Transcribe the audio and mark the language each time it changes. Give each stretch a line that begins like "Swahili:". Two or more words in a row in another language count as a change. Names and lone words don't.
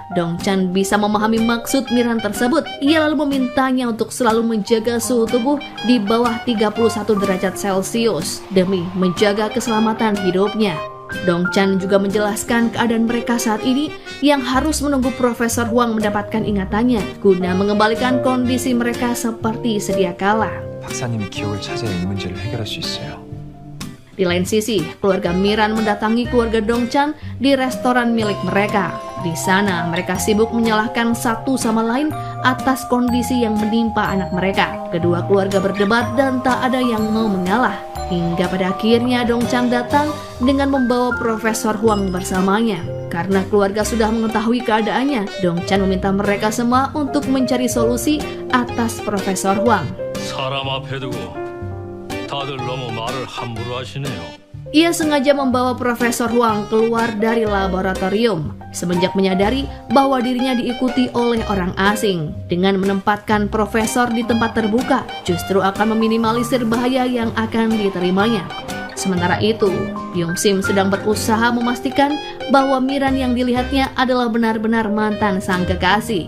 Indonesian: Dongchan bisa memahami maksud Miran tersebut. Ia lalu memintanya untuk selalu menjaga suhu tubuh di bawah 31 derajat Celcius demi menjaga keselamatan hidupnya. Dongchan juga menjelaskan keadaan mereka saat ini yang harus menunggu Profesor Huang mendapatkan ingatannya guna mengembalikan kondisi mereka seperti sedia kala.
Korean: 박사님이 기억을 찾아야 이 문제를 해결할 수 있어요.
Indonesian: Di lain sisi, keluarga Miran mendatangi keluarga Dongchan di restoran milik mereka. Di sana, mereka sibuk menyalahkan satu sama lain atas kondisi yang menimpa anak mereka. Kedua keluarga berdebat dan tak ada yang mau mengalah. Hingga pada akhirnya Dongchan datang dengan membawa Profesor Huang bersamanya. Karena keluarga sudah mengetahui keadaannya, Dongchan meminta mereka semua untuk mencari solusi atas Profesor Huang.
Korean: 사람 앞에 두고 다들 너무 말을 함부로 하시네요.
Indonesian: Ia sengaja membawa Profesor Huang keluar dari laboratorium semenjak menyadari bahwa dirinya diikuti oleh orang asing. Dengan menempatkan profesor di tempat terbuka, justru akan meminimalisir bahaya yang akan diterimanya. Sementara itu, Byung-sim sedang berusaha memastikan bahwa Miran yang dilihatnya adalah benar-benar mantan sang kekasih.